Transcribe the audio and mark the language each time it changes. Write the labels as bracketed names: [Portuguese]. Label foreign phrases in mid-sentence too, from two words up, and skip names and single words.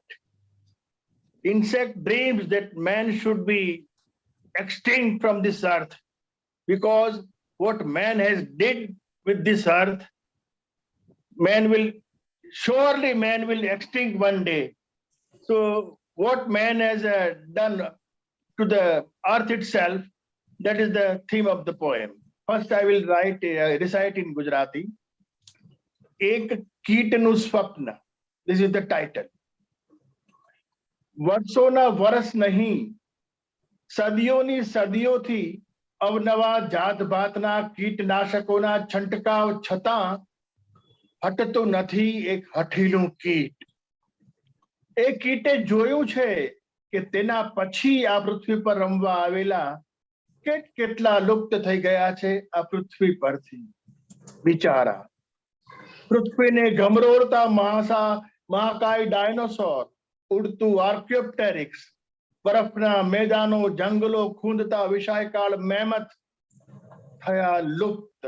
[English] Insect dreams that man should be extinct from this earth because what man has did with this earth, surely man will extinct one day. So what man has done to the earth itself, that is the theme of the poem. First I will recite in Gujarati. Ek Keetanu Swapna. This is the title. [Gujarati] વરસોના વરસ નહીં, સદીઓની સદીઓથી, અવનવા જાત ભાતના, કીટનાશકોના છંટકાવ છતાં, હટતો નથી એક હઠીલું કીટ. એ કીટે જોયું છે કે તેના પછી આ પૃથ્વી પર રમવા આવેલા કેટલા લુપ્ત થઈ ગયા છે આ પૃથ્વી પરથી. બિચારા પૃથ્વીને ગમરોળતા મહાકાય ડાયનોસોર, ઉડતું આર્કિયોપ્ટેરિક્સ, બરફના મેદાનો, જંગલો ખૂંદતા વિશાળકાય મેમથ થયા લુપ્ત.